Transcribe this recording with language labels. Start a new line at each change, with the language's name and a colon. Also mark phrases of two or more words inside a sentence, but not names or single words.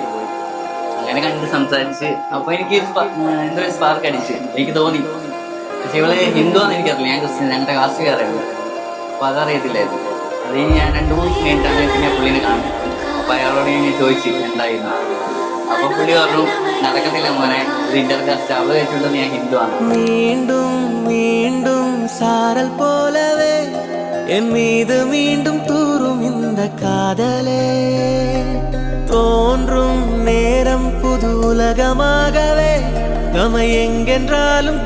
Malayalam: അങ്ങനെ കണ്ടിട്ട് സംസാരിച്ച് അപ്പോൾ എനിക്ക് എന്തോ ഒരു സ്പാർക്ക് അടിച്ച് എനിക്ക് തോന്നി. പക്ഷെ ഇവള് ഹിന്ദുവാന്ന് എനിക്കറിയില്ല, ഞാൻ ക്രിസ്ത്യൻ, ഞങ്ങളുടെ കാസ്റ്റ് അറിയില്ല. അപ്പോൾ അതറിയത്തില്ലായിരുന്നു. അത് ഞാൻ 2-3 കഴിഞ്ഞിട്ടാണ് പിന്നെ പുള്ളീനെ കാണുന്നത്. അപ്പോൾ അയാളോട് ഞാൻ ചോദിച്ചു എന്തായിരുന്നു. അപ്പൊ പുള്ളി പറഞ്ഞു നടക്കത്തില്ല മോനെ, ഇത് ഇന്റർകാസ്റ്റ്, അവള് വെച്ചിട്ട് ഞാൻ ഹിന്ദുവാണ്.
Tamil: மீண்டும் மீண்டும் சாரல் போலவே என் மீது மீண்டும் தூரும் இந்த காதலே தோன்றும் நேரம் புது உலகமாகவே நம்மை எங்கென்றாலும்